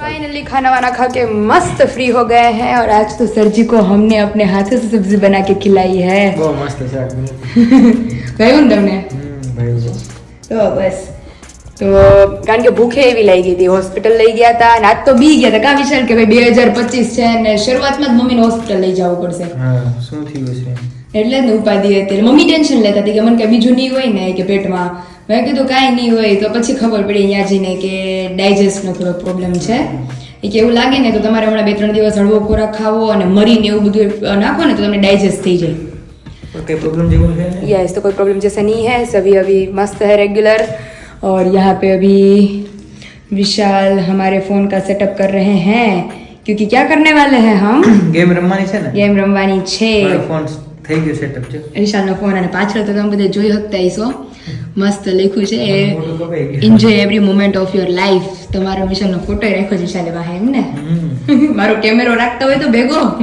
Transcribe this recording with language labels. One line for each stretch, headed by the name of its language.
Hindi: Finally खाना वाना खा के मस्त फ्री हो गए हैं और आज तो सर जी को हमने अपने हाथों से सब्जी बना के खिलाई है
Gujarati: બહુ મસ્ત શાક બન્યું. ગયું ને તમને ભાઈ બહુ. તો બસ તો કારણ કે ભૂખે એવી લઈ ગઈ હતી હોસ્પિટલ લઈ ગયા હતા અને આજ તો બી ગયા હતા કા વિશાલ કે ભાઈ 2025 છે અને શરૂઆતમાં જ મમ્મીને હોસ્પિટલ લઈ જવું પડશે હા શું થયું છે? એટલે જ ને ઉપાધિ હતી મમ્મી ટેન્શન લેતા હતી કે મને કઈ બીજું નહીં હોય ને કે પેટમાં મેં કીધું કાંઈ નહીં હોય તો પછી ખબર પડી અહીંયા જઈને કે ડાયજેસ્ટનો થોડો પ્રોબ્લેમ છે એ કે એવું લાગે ને તો તમારે હમણાં 2-3 દિવસ હળવો ખોરાક ખાવો અને મરીને એવું બધું નાખો ને તો તમને ડાયજેસ્ટ થઈ જાય
Hindi: कोई प्रॉब्लम जेवन है नहीं? यस तो कोई प्रॉब्लम जैसा नहीं है सभी अभी मस्त है रेगुलर और यहाँ पे अभी विशाल हमारे फ़ोन का सेटअप कर रहे हैं क्योंकि क्या करने वाले हैं हम
Gujarati: गेम रमવાની છે ને? गेम રમવાની છે મારો ફોન થઈ ગયો સેટઅપ છે. વિશાલનો ફોન અને પાછળ તો તમે બધા જોઈ શકતા હશો મસ્ત લખ્યું છે મોટું કપાઈ ગયું. Enjoy every moment of your life તમારો વિશાલનો ફોટો રાખ્યો છે વિશાલે વાહે એમ ને મારો કેમેરો રાખતા હોય તો ભેગો